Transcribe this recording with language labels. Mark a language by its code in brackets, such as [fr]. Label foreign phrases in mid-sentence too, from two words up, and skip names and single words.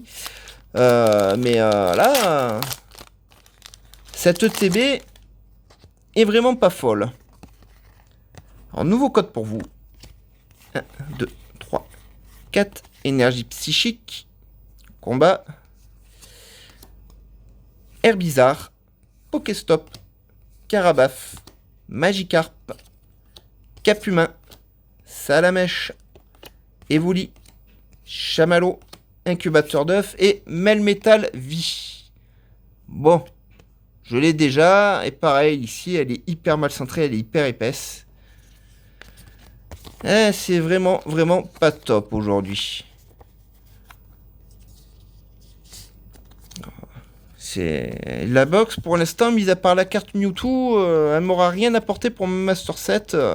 [fr] Mais là... Cette ETB est vraiment pas folle. Alors, nouveau code pour vous. 1, 2, 3, 4. Énergie psychique. Combat. Herbizarre. Pokéstop. Carabaf. Magikarp. Capumain. Salamèche. Evoli. Chamallow. incubateur d'œuf et Melmetal Vie. Bon, je l'ai déjà. Et pareil, ici, elle est hyper mal centrée, elle est hyper épaisse. C'est vraiment, vraiment pas top aujourd'hui. C'est la box pour l'instant, mis à part la carte Mewtwo, elle m'aura rien apporté pour mon [en] Master Set.